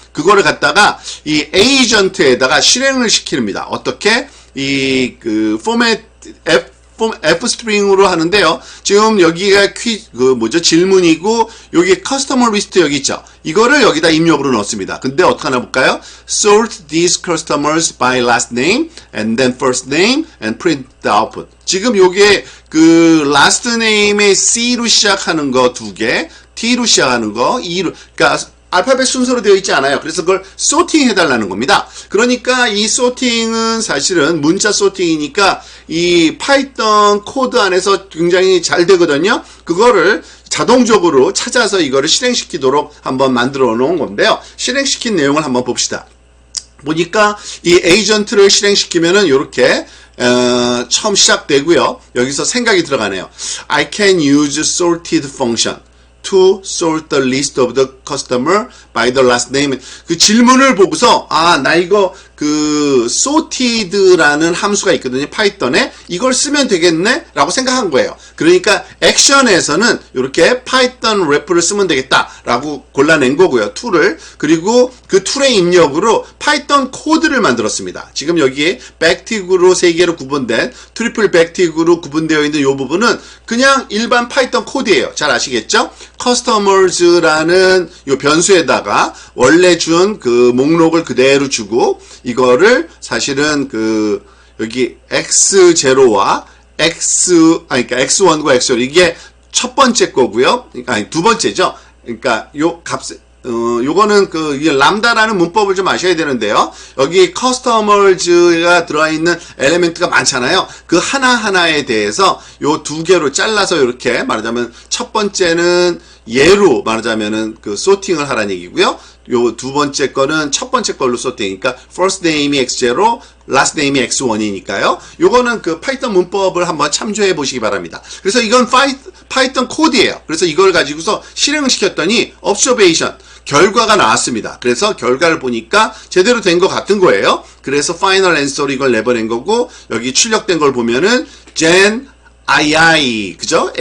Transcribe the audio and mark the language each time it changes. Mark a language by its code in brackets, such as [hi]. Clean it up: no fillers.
[ko] 그거를 갖다가 이 에이전트에다가 실행을 시킵니다. 어떻게? 포맷 F 스트링으로 하는데요. 지금 여기가 질문이고 여기 커스터머 리스트 여기 있죠. 이거를 여기다 입력으로 넣습니다. 근데 어떻게 하나 볼까요? [en] Sort these customers by last name and then first name and print the output. [ko] 지금 요게 last name의 C로 시작하는 거 2개, T로 시작하는 거 2로, 그러니까 알파벳 순서로 되어 있지 않아요. 그래서 그걸 소팅 해달라는 겁니다. 그러니까 이 소팅은 사실은 문자 소팅이니까 이 파이썬 코드 안에서 굉장히 잘 되거든요. 그거를 자동적으로 찾아서 이거를 실행시키도록 한번 만들어 놓은 건데요. 실행시킨 내용을 한번 봅시다. 보니까 이 에이전트를 실행시키면은 이렇게 처음 시작되고요. 여기서 생각이 들어가네요. [en] I can use sorted function to sort the list of the customer by the last name. [ko] 그 질문을 보고서 나 이거 그 sorted라는 함수가 있거든요. 파이썬에 이걸 쓰면 되겠네 라고 생각한 거예요. 그러니까 액션에서는 이렇게 파이썬 래퍼를 쓰면 되겠다라고 골라낸 거고요. 툴을. 그리고 그 툴의 입력으로 파이썬 코드를 만들었습니다. 지금 여기에 백틱으로 3개로 구분된 트리플 백틱으로 구분되어 있는 이 부분은 그냥 일반 파이썬 코드예요. 잘 아시겠죠? customers라는 이 변수에다가 원래 준 그 목록을 그대로 주고 이거를 사실은 그 여기 x0와 그러니까 x1과 x2 이게 첫 번째 거고요. 아니 두 번째죠. 그러니까 요 값 요거는 그 람다라는 문법을 좀 아셔야 되는데요. 여기 customers가 들어있는 엘리멘트가 많잖아요. 그 하나하나에 대해서 요 2개로 잘라서 이렇게 말하자면 첫 번째는 예로 말하자면은 그 소팅을 하라는 얘기고요. 요 두 번째 거는 첫 번째 걸로 소팅. 그러니까 first name이 x0, last name이 x1이니까요. 요거는 그 파이썬 문법을 한번 참조해 보시기 바랍니다. 그래서 이건 파이썬 코드예요. 그래서 이걸 가지고서 실행을 시켰더니 observation 결과가 나왔습니다. 그래서 결과를 보니까 제대로 된 것 같은 거예요. 그래서 final answer로 이걸 내보낸 거고 여기 출력된 걸 보면은 gen II 그죠?